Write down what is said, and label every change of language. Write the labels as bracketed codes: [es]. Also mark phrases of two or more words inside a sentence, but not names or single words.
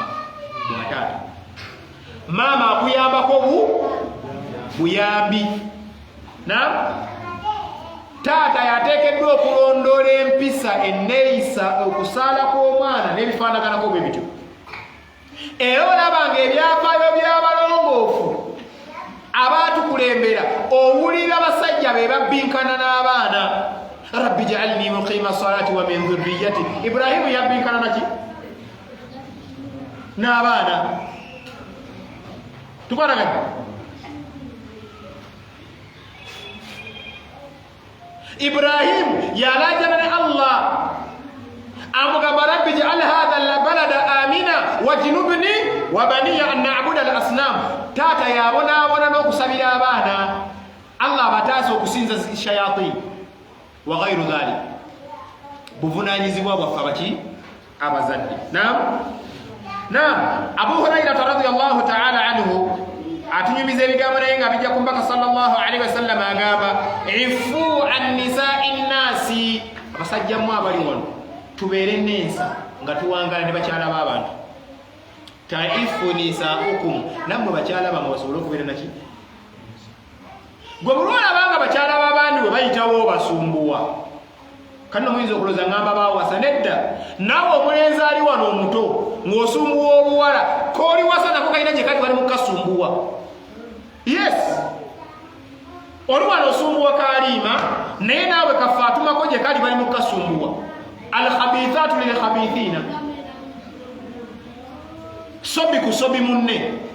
[lg] bwa taata maama akuyambako buyambi na taata yateekeddwa okulondoola empisa enneeyisa okusaala kw'omwana n'ebifaanaganako bwe bityo era olabanga ebyafaayo by'abalongoofu abaatukulembera owulira abasajja be babbinkana n'abaana [ar] رب اجعلني مقيم الصلاة ومن ذريتي [lg] Ibrahimu yabbinkana naki n'abaana tukwataganye Ibrahimu yalajana ne Allah amugamba [ar] رب اجعل هذا البلد آمنا واجنبني وبني أن نعبد الأصنام [lg] taata yabonaabona n'okusabira abaana Allah abataasa okusinza [ar] شياطين وغير ذلك [lg] buvunaanyizibwa bwaffe abaki abazadde naam Abu Hurairah [ar] رضي الله تعالى عنه [lg] atunyumiza ebigambo naye nga bijja ku mbaka [ar] صلى الله عليه وسلم [lg] agamba [ar] عفوا عن نساء الناس [lg] basajja mu abali wano tubeere nensa nga tuwangala ne bakyala b'abantu [ar] تعف نساؤكم [lg] nammwe bakyala bamwe basobole okubeera naki gwe bulwalabanga bakyala b'abandi bwe bayitawo basumbuwa kanno muyinza okuloza ngamba bawasa nedda nawe omulenzi ali wano omuto ng'osumbuwa obuwala kooli wasa nako kalina gye kali bali mukasumbuwa yes oli wano osumbuwa kaliima naye naawe kafe atumako gye kali bali mukasumbuwa [ar] الخبيثات للخبيثين [lg] sobi ku sobi munne